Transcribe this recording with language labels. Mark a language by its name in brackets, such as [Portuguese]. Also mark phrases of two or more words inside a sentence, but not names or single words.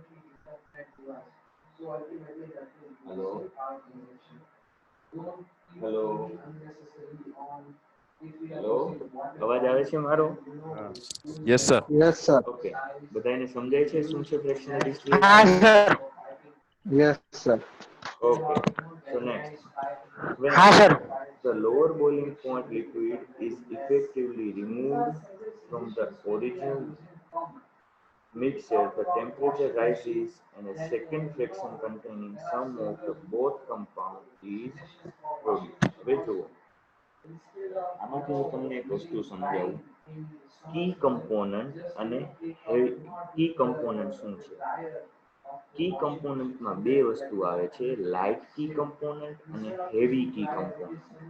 [Gujarati] હેલો હેલો હેલો, અવાજ આવે છે મારો? [English] yes sir. yes sir. [Gujarati] ઓકે, બધાને સમજાય છે શું છે [English] fractional distillation? [Gujarati] હા સર. [English] yes sir. Okay, so next, when [Gujarati] હા સર. [English] the lower boiling point liquid is effectively removed from the original mixture, the temperature rises and a second fraction containing some of the both compound is produced. [Gujarati] હવે જુઓ, આમાંથી હું તમને એક વસ્તુ સમજાવું. [English] key component [Gujarati] અને [English] key component [Gujarati] શું છે? કી કમ્પોનન્ટમાં બે વસ્તુ આવે છે, [English] light key component [Gujarati] અને [English] heavy key component.